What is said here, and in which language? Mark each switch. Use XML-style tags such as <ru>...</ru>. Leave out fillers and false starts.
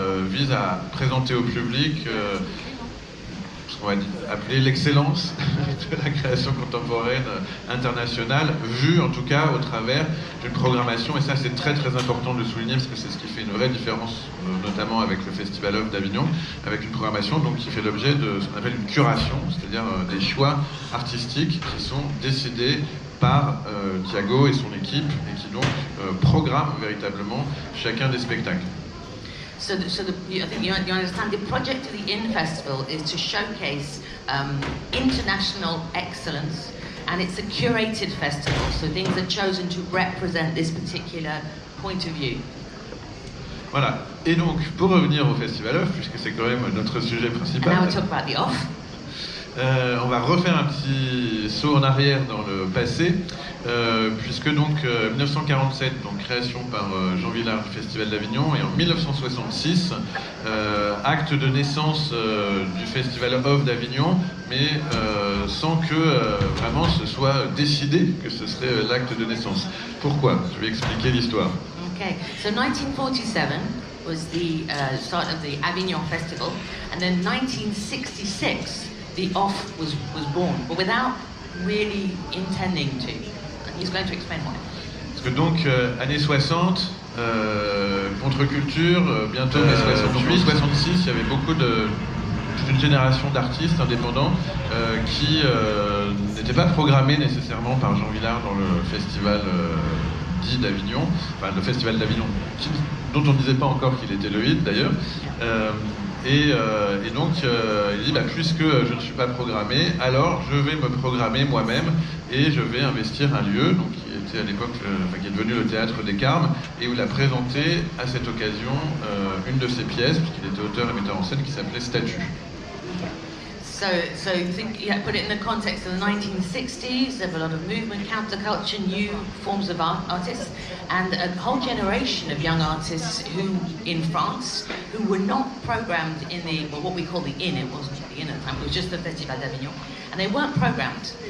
<fr>vise à présenter au public ce qu'on va appeler l'excellence de la création contemporaine internationale, vue en tout cas au travers d'une programmation, et ça c'est très très important de le souligner parce que c'est ce qui fait une vraie différence, notamment avec le Festival of d'Avignon, avec une programmation donc, qui fait l'objet de ce qu'on appelle une curation, c'est-à-dire des choix artistiques qui sont décidés par Tiago et son équipe et qui donc programment véritablement chacun des spectacles.</fr> <en>I think you understand the project of the Festival is to showcase international excellence, and it's a curated festival, so things are chosen to represent this particular point of view.</en> <fr>Voilà, et donc pour revenir au Festival Off, puisque c'est quand même notre sujet principal,</fr> <en>And now we talk about the off.</en> <fr>On va refaire un petit saut en arrière dans le passé, puisque donc 1947, donc création par Jean Vilar du Festival d'Avignon, et en 1966, acte de naissance du Festival of d'Avignon, mais sans que vraiment ce soit décidé que ce serait l'acte de naissance. Pourquoi? Je vais expliquer l'histoire.</fr> <en>Okay, so 1947 was the start of the Avignon Festival, and then 1966 the off was born, but without really intending to. And he's going to explain why.</en> <fr>Parce que donc, années 60, contre-culture, bientôt années 68, 66, il y avait toute une génération d'artistes indépendants qui n'étaient pas programmés nécessairement par Jean Vilar dans le festival dit d'Avignon, enfin le festival d'Avignon, dont on ne disait pas encore qu'il était le hit d'ailleurs. Et donc, il dit, puisque je ne suis pas programmé, alors je vais me programmer moi-même et je vais investir un lieu, donc, qui était à l'époque, qui est devenu le Théâtre des Carmes, et où il a présenté à cette occasion une de ses pièces, puisqu'il était auteur et metteur en scène, qui s'appelait Statue.</fr> <en>So put it in the context of the 1960s, there were a lot of movement, counterculture, new forms of artists, and a whole generation of young artists who, in France, who were not programmed in what we call the Inn. It wasn't the Inn at the time, it was just the Festival d'Avignon, and they weren't programmed.</en>